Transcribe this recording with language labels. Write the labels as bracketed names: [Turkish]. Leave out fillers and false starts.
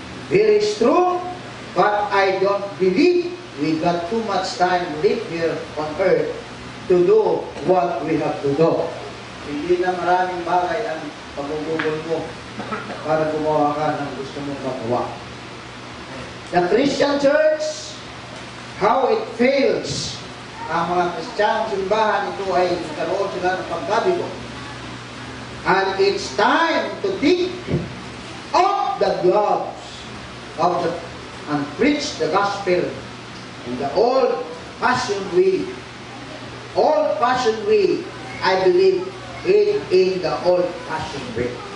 [English] Very true, but I don't believe we got too much time live here on earth to do what we have to do. [Filipino] Hindi na maraming bagay ang pagugugol mo para gumawa ka ng gusto mong magawa. [English] The Christian Church, how it fails. [Filipino] Ang mga Kristyanong simbahan, ito ay nagkaroon sila ng pagkabigo. [English] And it's time to take off the gloves and preach the gospel in the old-fashioned way. Old-fashioned way, I believe, in the old-fashioned way.